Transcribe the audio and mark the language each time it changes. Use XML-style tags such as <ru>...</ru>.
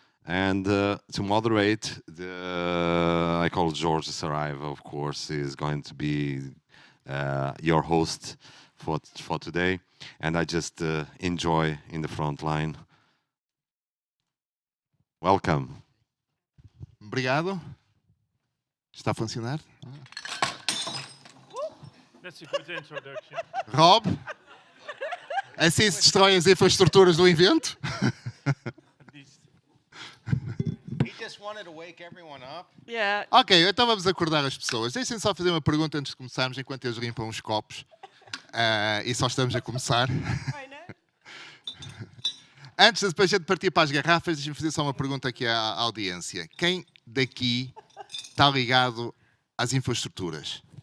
<en>And to moderate, I call George Saraiva, of course, is going to be your host for today. And I just enjoy in the front line. Welcome.</en> <pt>Obrigado. Está a funcionar?</pt> <en>That's a good introduction.</en> <pt>Rob, assim se destroem as infraestruturas do evento?</pt> <en>He just wanted to wake everyone up. Yeah.</en> <pt>Ok, então vamos acordar as pessoas. Deixem só fazer uma pergunta antes de começarmos, enquanto eles limpam os copos. E só estamos a começar. Antes de depois de partir para as garrafas, deixem-me fazer só uma pergunta aqui à audiência. Quem daqui está ligado às infraestruturas?</pt>